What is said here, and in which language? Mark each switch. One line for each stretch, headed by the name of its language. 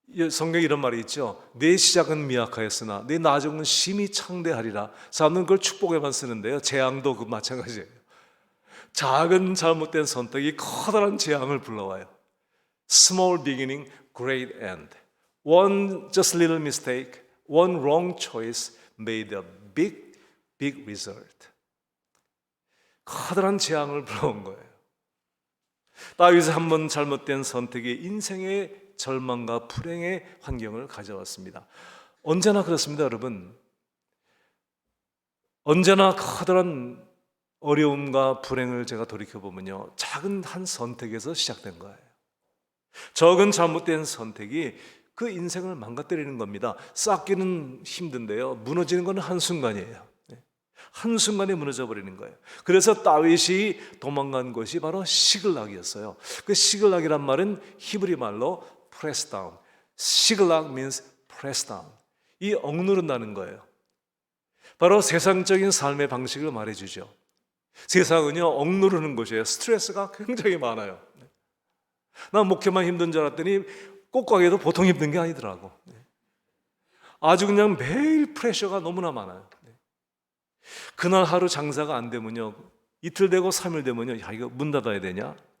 Korean: 성경에 이런 말이 있죠. 내 시작은 미약하였으나 내 나중은 심히 창대하리라. 사람들은 그걸 축복에만 쓰는데요, 재앙도 그 마찬가지예요. 작은 잘못된 선택이 커다란 재앙을 불러와요.
English: Small beginning, great end. One just little mistake, one wrong choice made a big result.
Korean: 커다란 재앙을 불러온 거예요. 다윗의 한 번 잘못된 선택이 인생의 절망과 불행의 환경을 가져왔습니다. 언제나 그렇습니다, 여러분. 언제나 커다란 어려움과 불행을 제가 돌이켜보면요, 작은 한 선택에서 시작된 거예요. 적은 잘못된 선택이 그 인생을 망가뜨리는 겁니다. 쌓기는 힘든데요, 무너지는 건 한순간이에요. 한순간에 무너져 버리는 거예요. 그래서 다윗이 도망간 곳이 바로 시글락이었어요. 그 시글락이란 말은 히브리 말로
English: press down. 시글락 means press down.
Korean: 이 억누른다는 거예요. 바로 세상적인 삶의 방식을 말해주죠. 세상은요 억누르는 곳이에요. 스트레스가 굉장히 많아요. 난 목회만 힘든 줄 알았더니 꽃가게도 보통 힘든 게 아니더라고. 아주 그냥 매일 프레셔가 너무나 많아요. 그날 하루 장사가 안 되면요, 이틀 되고 3일 되면요, 야, 이거 문 닫아야 되냐?